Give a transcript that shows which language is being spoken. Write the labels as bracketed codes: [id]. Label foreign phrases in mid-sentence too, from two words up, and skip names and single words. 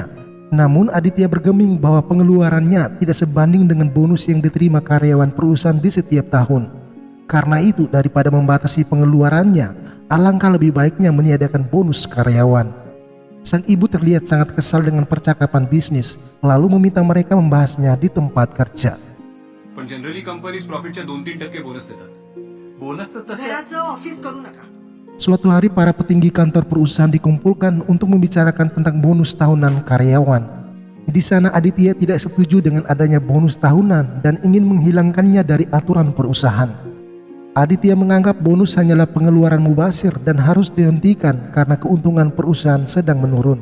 [id] Namun Aditya bergeming bahwa pengeluarannya tidak sebanding dengan bonus yang diterima karyawan perusahaan di setiap tahun. Karena itu daripada membatasi pengeluarannya, alangkah lebih baiknya meniadakan bonus karyawan. Sang ibu terlihat sangat kesal dengan percakapan bisnis, lalu meminta mereka membahasnya di tempat kerja. [mr] पण [en] generally companies [mr] प्रॉफिटच्या 2-3% बोनस देतात. बोनस तर तसे घराचं ऑफिस करू नका. [id] Suatu hari para petinggi kantor perusahaan dikumpulkan untuk membicarakan tentang bonus tahunan karyawan. Di sana Aditya tidak setuju dengan adanya bonus tahunan dan ingin menghilangkannya dari aturan perusahaan. Aditya menganggap bonus hanyalah pengeluaran mubazir dan harus dihentikan karena keuntungan perusahaan sedang menurun.